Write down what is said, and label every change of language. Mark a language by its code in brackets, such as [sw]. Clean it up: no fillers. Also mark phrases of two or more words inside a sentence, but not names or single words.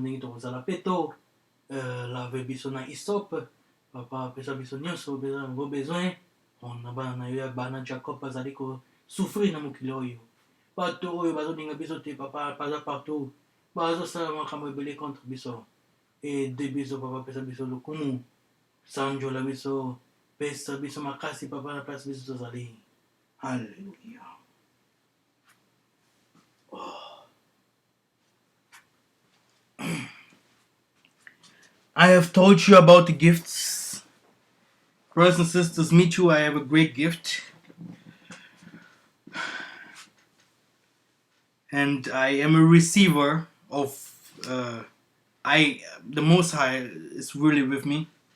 [ln] ndenge tokozala mpe to lave biso na isop papa apesa biso nyonso beza nango besoin na bana na yo ya bana jacob bazali kosouffrir na mokili oyo bato oyo bazolinga biso te papa baza partout bazosala makambo ebele contre biso ede biso papa pesa biso lokumu sanjola biso pesa biso makasi papa na place biso tozali halleluya. [en] I have told you about the gifts. Brothers and sisters, me too, I have a great gift. And I am a receiver of the Most High is really with me,